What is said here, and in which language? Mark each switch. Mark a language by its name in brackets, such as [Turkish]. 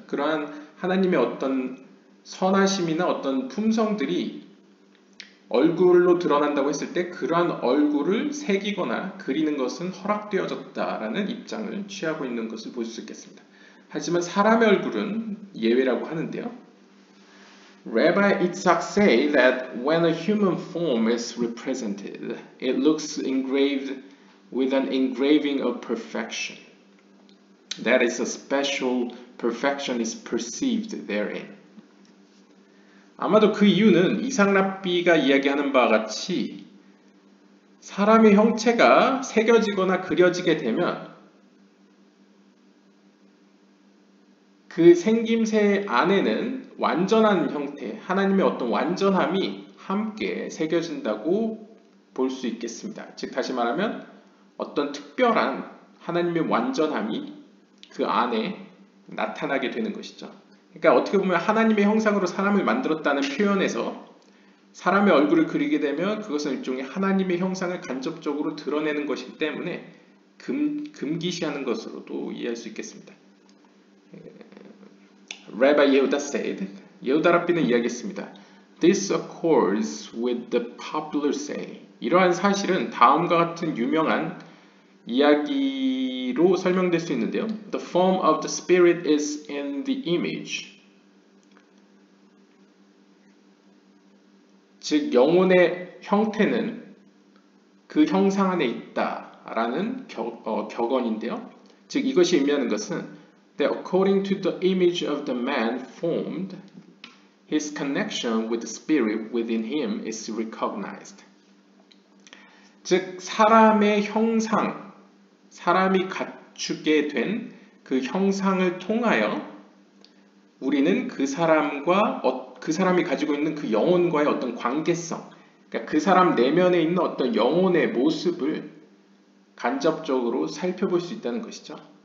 [Korean] 그러한 하나님의 어떤 선하심이나 어떤 품성들이 얼굴로 드러난다고 했을 때 그러한 얼굴을 새기거나 그리는 것은 허락되어졌다라는 입장을 취하고 있는 것을 볼 수 있겠습니다. 하지만 사람의 얼굴은 예외라고 하는데요. [English] Rabbi Itzhak say that when a human form is represented, it looks engraved with an engraving of perfection. That is, a special perfection is perceived therein. [Korean] 아마도 그 이유는 이삭 랍비가 이야기하는 바와 같이 사람의 형체가 새겨지거나 그려지게 되면 그 생김새 안에는 완전한 형태, 하나님의 어떤 완전함이 함께 새겨진다고 볼 수 있겠습니다. 즉 다시 말하면 어떤 특별한 하나님의 완전함이 그 안에 나타나게 되는 것이죠. 그러니까 어떻게 보면 하나님의 형상으로 사람을 만들었다는 표현에서 사람의 얼굴을 그리게 되면 그것은 일종의 하나님의 형상을 간접적으로 드러내는 것이기 때문에 금기시하는 것으로도 이해할 수 있겠습니다. [English] Rabbi Yehuda said, [Korean] 예후다 랍비는 이야기했습니다. [English] This accords with the popular saying. [Korean] 이러한 사실은 다음과 같은 유명한 이야기로 설명될 수 있는데요. [English] The form of the spirit is in the image. [Korean] 즉 영혼의 형태는 그 형상 안에 있다라는 격언인데요. 즉 이것이 의미하는 것은 [English] that according to the image of the man formed, his connection with the spirit within him is recognized. [Korean] 즉 사람의 형상, 사람이 갖추게 된 그 형상을 통하여 우리는 그 사람과 그 사람이 가지고 있는 그 영혼과의 어떤 관계성, 그러니까 그 사람 내면에 있는 어떤 영혼의 모습을 간접적으로 살펴볼 수 있다는 것이죠.